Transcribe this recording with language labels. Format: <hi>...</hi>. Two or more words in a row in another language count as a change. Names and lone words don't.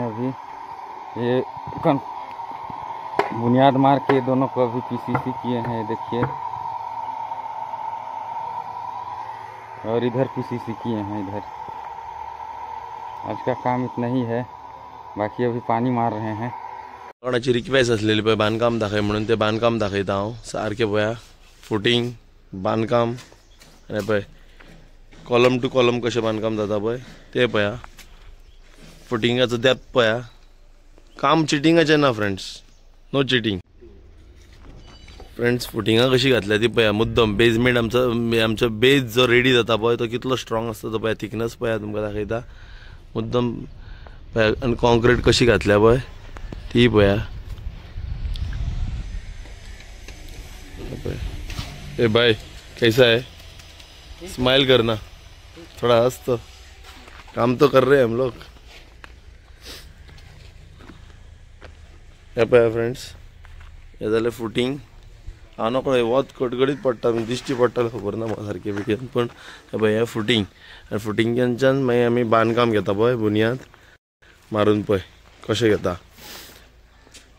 <hi>अभी ये बुनियाद मार के दोनों को अभी पीसीसी किए हैं, देखिए। और इधर पीसीसी किए हैं इधर। आज का काम इतना ही है, बाकी अभी पानी मार रहे हैं।</hi> <kok>कोणाची रिक्वेस्ट असलेली पळय बांधकाम दाखय म्हणून ते बांधकाम दाखयता हांव सारकें पळया। फुटींग बांधकाम आनी पळय</kok> <en>column to column</en> <kok>कशें बांधकाम जाता पळय ते पळया। फुटिंगाचो डेप्थ पळया। काम चिटिंगाचें ना फ्रेंड्स,</kok> <en>no cheating.</en> <kok>फ्रेंड्स फुटिंगा कशी घातल्या ती पळया मुद्दम। बेजमेंट आमचो बेज जो रेडी जाता पळय तो कितलो स्ट्रॉंग आसता तो पळया। थिकनेस पळया तुमकां दाखयता मुद्दम पळया। आनी कॉन्क्रीट कशी घातल्या पळय ती पळया।</kok> <hi>ए भाई कैसा है? स्माइल करना, थोड़ा हंस तो, काम तो कर रहे हैं हम लोग।</hi> <kok>हे पळया फ्रेंड्स, हे जालें फुटींग। हांव नकळो वत कडकडीत पडटा, दिश्टी पडटा खबर ना म्हाका सारकें भितर, पण हे पळय हें फुटींग। आनी फुटिंगांच्यान मागीर आमी बांदकाम घेता पळय बुनियाद मारून पळय कशें घेता।</kok>